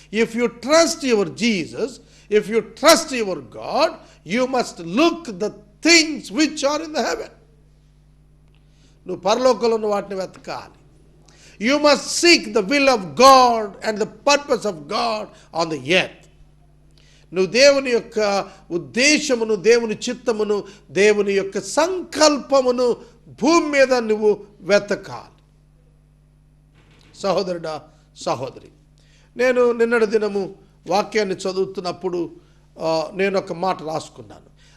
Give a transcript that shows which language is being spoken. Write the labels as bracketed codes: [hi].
[en] If you trust your Jesus, if you trust your God, you must look the things which are in the heaven. [te] నువ్వు పరలోకంలో ఉన్న వాటిని వెతకాలి. [en] You must seek the will of God and the purpose of God on the earth. [te] నువ్వు దేవుని యొక్క ఉద్దేశమును, దేవుని చిత్తమును, దేవుని యొక్క సంకల్పమును భూమి మీద నువ్వు వెతకాలి. సహోదరుడా, సహోదరి, నేను నిన్నటి దినము వాక్యాన్ని చదువుతున్నప్పుడు నేను ఒక మాట రాసుకున్నాను.